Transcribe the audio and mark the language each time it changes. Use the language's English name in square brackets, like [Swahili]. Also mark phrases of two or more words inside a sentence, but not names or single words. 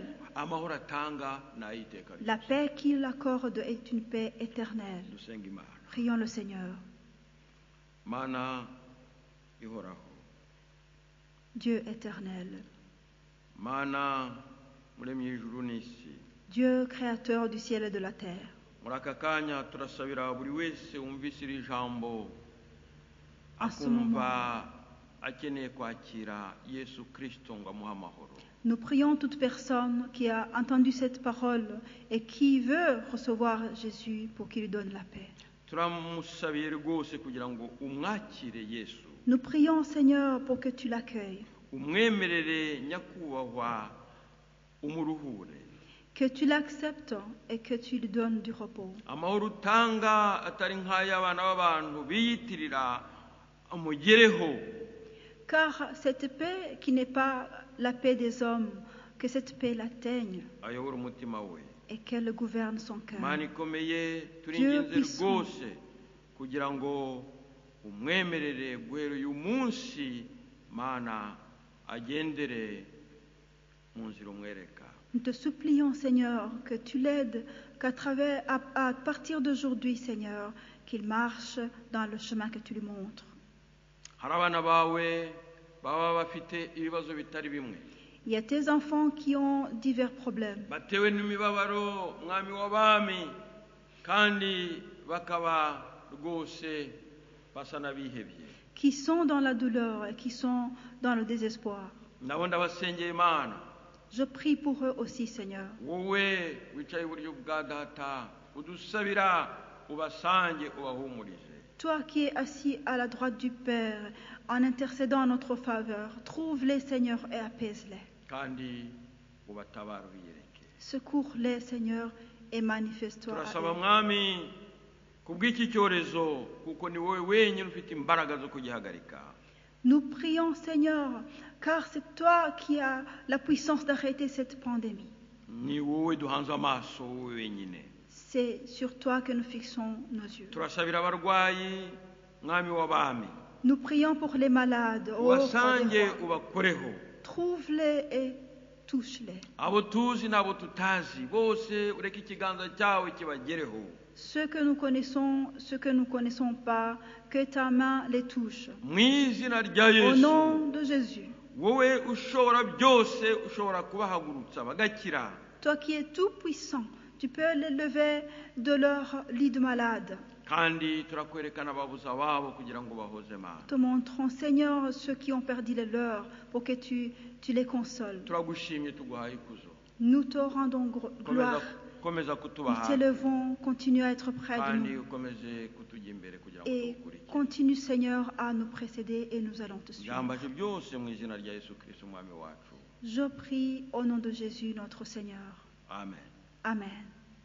[Kinyarwanda] amahoro atanga ni ay'iteka [French] La [Kinyarwanda] ryose. [French] paix qu'il accorde est une paix éternelle. [Kinyarwanda] dusenga imana. [French] Prions le Seigneur. [Kinyarwanda] mana ihoraho, [French] Dieu éternel, [Kinyarwanda] mana muremye ijuru n'isi, [French] Dieu créateur du ciel et de la terre. [Kinyarwanda] muri aka kanya turasabira buri wese wumvise iri jambo [French] En ce [Kinyarwanda] akumva akeneye kwakira yesu kirisito ngo amuhe amahoro. [French] Nous prions toute personne qui a entendu cette parole et qui veut recevoir Jésus pour qu'il lui donne la paix. [Kinyarwanda] turamusabiye rwose kugira ngo umwakire yesu, [French] Nous prions, Seigneur, pour que tu l'accueilles, [Kinyarwanda] umwemerere nyakubahwa, umuruhure. [French] que tu l'acceptes et que tu lui donnes du repos. [Kinyarwanda] amahoro utanga atari nk'ay'abana b'abantu biyitirira amugereho, [French] Car cette paix qui n'est pas la paix des hommes, que cette paix l'atteigne [Kinyarwanda] ayobora umutima we. [French] et qu'elle gouverne son cœur. [Kinyarwanda] mana ikomeye, [French] Dieu [Kinyarwanda] turinginze [French] puissant. [Kinyarwanda] rwose kugira ngo umwemerere guhera uyu munsi, mana agendere mu nzira umwereka. [French] Nous te supplions, Seigneur, que tu l'aides, à partir d'aujourd'hui, Seigneur, qu'il marche dans le chemin que tu lui montres. [Kinyarwanda] hari abana bawe baba bafite ibibazo bitari bimwe, [French] Il y a tes enfants qui ont divers problèmes, [Kinyarwanda] batewe n'imibabaro mwami w'abami, kandi bakaba rwose basa n'abihebye. [French] qui sont dans la douleur et qui sont dans le désespoir. [Kinyarwanda] nabo ndabasengeye Imana, [French] Je prie pour eux aussi, Seigneur. [Kinyarwanda] wowe wicaye iburyo bwa data, udusabira ubasange ubahumurize. [French] Toi qui es assis à la droite du Père, en intercédant en notre faveur, trouve-les, Seigneur, et apaise-les. [Kinyarwanda] kandi ubatabara ubiyereke. [French] Secours-les, Seigneur, et manifeste-toi à [Kinyarwanda] turasaba [French] eux. [Kinyarwanda] mwami kubw'iki cyorezo, kuko ni wowe wenyine ufite imbaraga zo kugihagarika. [French] Nous prions, Seigneur, car c'est toi qui as la puissance d'arrêter cette pandémie. [Kinyarwanda] ni wowe duhanze amaso, wowe wenyine. [French] C'est sur toi que nous fixons nos yeux. [Kinyarwanda] turasabira abarwayi mwami w'abami, [French] Nous prions pour les malades. Ô roi des [Kinyarwanda] ubasange [French] rois. [Kinyarwanda] ubakoreho. [French] Trouve-les et touche-les. [Kinyarwanda] abo tuzi n'abo tutazi bose ureke ikiganza cyawe kibagereho. [French] Ceux que nous connaissons, ceux que nous ne connaissons pas, que ta main les touche. [Kinyarwanda] mu izina rya [French] Au [Kinyarwanda] yesu, [French] nom de Jésus, [Kinyarwanda] wowe ushobora byose, ushobora kubahagurutsa bagakira. [French] toi qui es tout puissant, tu peux les lever de leur lit de malade. [Kinyarwanda] kandi turakwerekana ababuze ababo kugira ngo bahoze Mana. [French] Te montrons, Seigneur, ceux qui ont perdu les leurs, pour que tu les consoles. [Kinyarwanda] turagushimye tuguhaye ikuzo. [French] Nous te rendons gloire. [Kinyarwanda] komeza kutuba [French] Nous [Kinyarwanda] hafi, [French] t'élevons, continue à être près de [Kinyarwanda] kandi [French] nous. [Kinyarwanda] ukomeze kutujya imbere kugira ngo [French] Et [Kinyarwanda] tugukurikire. [French] continue, Seigneur, à nous précéder et nous allons te suivre. [Kinyarwanda] byambaje byose mu izina rya yesu kirisito umwami wacu. [French] Je prie au nom de Jésus, notre Seigneur. [Kinyarwanda] amen. [French] Amen.